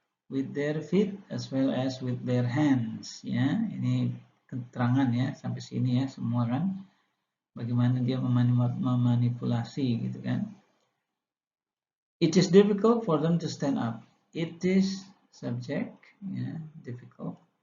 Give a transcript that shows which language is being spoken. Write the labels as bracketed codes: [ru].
[en] With their feet as well as with their hands ya. [id] Ini keterangan ya sampai sini ya semua kan. Bagaimana dia memanipulasi gitu kan. [en] It is difficult for them to stand up. It is subject ya, difficult.